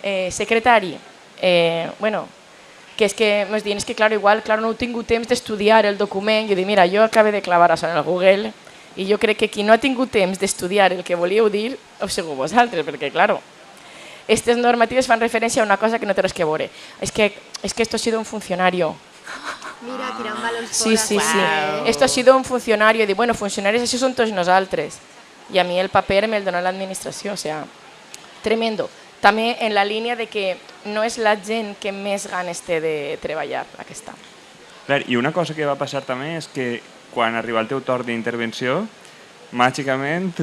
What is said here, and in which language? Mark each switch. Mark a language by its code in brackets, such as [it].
[ca] Secretari, bueno, que és que ens diuen, és que claro, igual no he tingut temps d'estudiar el document. Jo dic, mira, jo acabo de clavar això en el Google i jo crec que qui no ha tingut temps d'estudiar el que volíeu dir, ho segu vosaltres, perquè claro, aquestes normatives fan referència a una cosa que no té res que veure. [es] Es que esto ha sido un funcionario. [ca] Mira, tirant valors Sí. [es] Esto ha sido un funcionario. [ca] I dic, bueno, funcionaris, això són tots nosaltres. I a mi el paper me'l dona l'administració, o sea, tremendo. També en la línia de que no és la gent que més ganes té de treballar, aquesta. Clar, i una cosa que va passar també és que quan arriba el teu torn d'intervenció, màgicament